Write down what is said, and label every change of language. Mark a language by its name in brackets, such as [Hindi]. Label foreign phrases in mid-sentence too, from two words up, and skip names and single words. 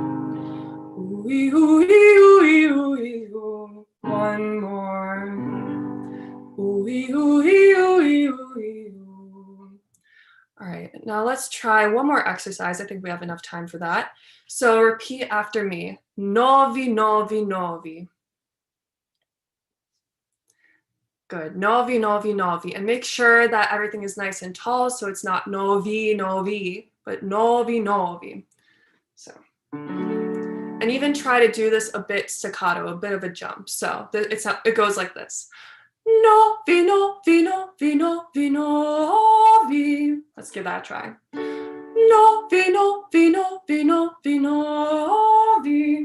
[English] One more. All right, now let's try one more exercise. I think we have enough time for that. So repeat after me. [Serbian] Novi, novi, novi. [English] Good. [Serbian] Novi, novi, novi. [English] And make sure that everything is nice and tall, so it's not [Serbian] novi, novi, [English] but [Serbian] novi, novi. [English] So, and even try to do this a bit staccato, a bit of a jump. So it goes like this. [Serbian] Novi, novi, novi, novi, novi. [English] Let's give that a try. [Serbian] Novi, novi, novi, novi, novi.